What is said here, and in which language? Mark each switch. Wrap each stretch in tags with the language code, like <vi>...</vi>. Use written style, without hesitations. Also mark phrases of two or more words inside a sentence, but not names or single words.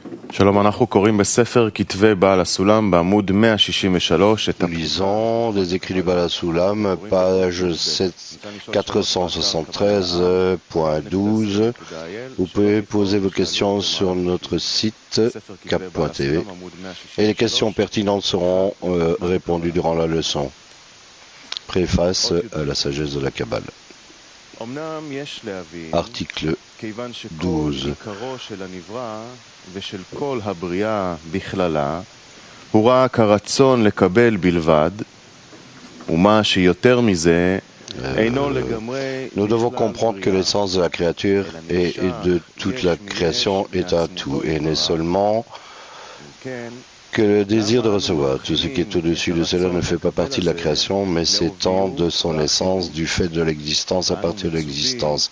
<he>שלום, אנחנו קוראים בספר כתבי בעל הסולם בעמוד 163 את</he> <fr>Nous lisons des écrits du Bala Soulam, page 473.12. Vous pouvez poser vos questions sur notre site cap.tv et les questions pertinentes seront répondues durant la leçon. Préface à la sagesse de la Kabbale. Article 12.</fr> <he>ושל כל הבריאה בכללה הוא רק הרצון לקבל בלבד, ומה שיותר מזה אינו לגמרי...</he> <fr>Nous devons comprendre que l'essence de la créature et de toute la création est un tout et n'est seulement que le désir de recevoir. Tout ce qui est au-dessus de cela ne fait pas partie de la création, mais s'étend de son essence, du fait de l'existence à partir de l'existence.</fr>